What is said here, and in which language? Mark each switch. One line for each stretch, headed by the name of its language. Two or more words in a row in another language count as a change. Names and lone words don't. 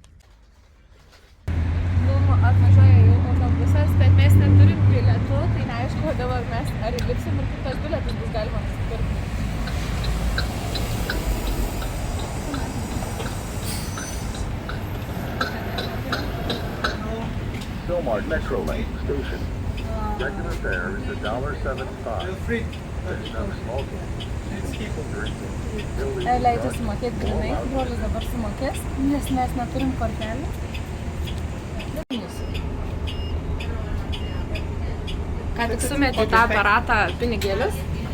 Lithuanian: Nu, atvažiuoja jau autobusas, bet mes neturim bilietų, tai neaišku, dabar mes ar įlipsim ir kitos bilietus bus galima nusipirkti.
English: Philmart Metro Lane Station. Regular fare is $1.75.
Lithuanian: Leidžia sumokėti grinai, brolis dabar sumokės, nes mes neturim kortelį. Ką tik sumetė tą aparatą pinigėlius.